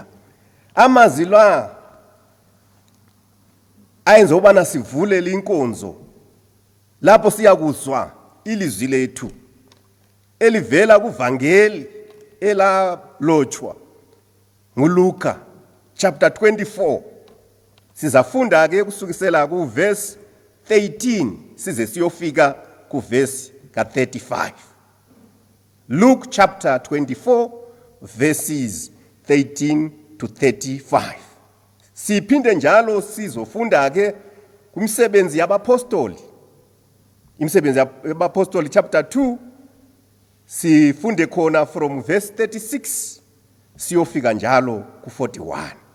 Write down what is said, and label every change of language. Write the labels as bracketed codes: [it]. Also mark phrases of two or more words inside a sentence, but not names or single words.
[nd] Amazwi la ayenza ubana sivule linkonzo lapho siyakuzwa ilizwi lethu elivela kuvangeli elalotshwa nguLuka chapter 24. Sizafunda ke kusukisela ku verse 13 size siyofika ku verse ka 35. [en] Luke chapter 24 verses 13 to 35. [nd] Siphinde njalo sizofunda ke kumsebenzi yabapostoli. Imsebenzi yabapostoli chapter 2 sifunde khona [en] from verse [nd] 36 siyofika njalo ku 41.